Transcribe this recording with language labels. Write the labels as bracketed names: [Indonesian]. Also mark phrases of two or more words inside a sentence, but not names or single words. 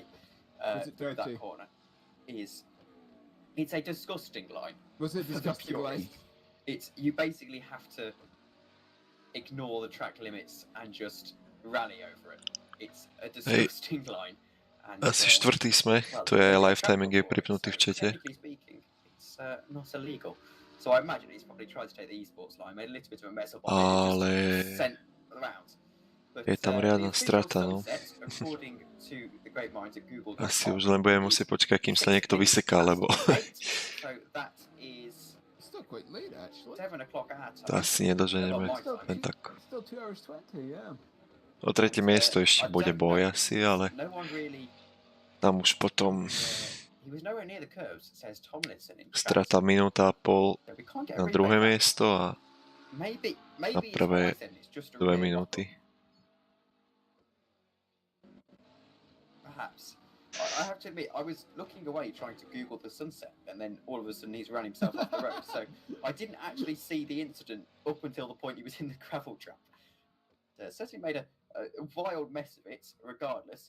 [English] That corner it's a disgusting line. Was it a disgusting line? It's you basically have to ignore the track limits and just rally over it. It's a disgusting line. And, [Slovak] asi štvrtý sme, to je [English] live timing [Slovak] je pripnutý v čete. [English] Speaking, it's not illegal. So I imagine he's probably tried to take the esports line, made a little bit of a mess up on it, just sent around. [Slovak] Je tam riadna strata, no. Asi už len budem musieť počkať, kým sa niekto vyseká, lebo to asi nedoženeme len tak. O tretie miesto ešte bude boj asi, ale tam už potom strata minúta a pol na druhé miesto a na prvé 2 minúty. [English] Perhaps. I have to admit, I was looking away trying to Google the sunset, and then all of a sudden he's ran himself off the road. So I didn't actually see the incident up until the point he was in the gravel trap. Certainly made a wild mess of it, regardless.